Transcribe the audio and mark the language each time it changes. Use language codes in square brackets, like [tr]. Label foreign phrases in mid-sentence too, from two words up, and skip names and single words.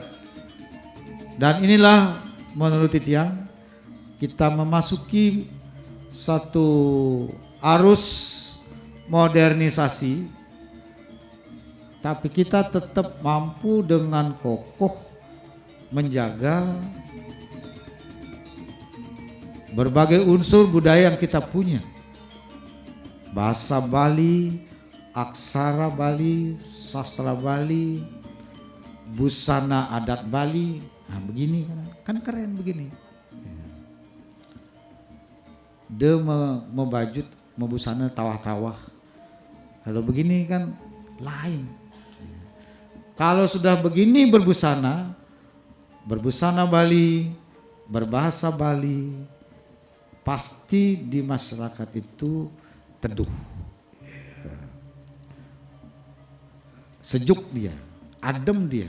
[id] Dan inilah menurut Titiang kita memasuki satu arus modernisasi, tapi kita tetap mampu dengan kokoh menjaga berbagai unsur budaya yang kita punya. Bahasa Bali, aksara Bali, sastra Bali, busana adat Bali. Nah begini kan keren begini. Dia membajut, membusana tawah-tawah. Kalau begini kan lain. Kalau sudah begini berbusana Bali, berbahasa Bali, pasti di masyarakat itu teduh. Sejuk dia, adem dia.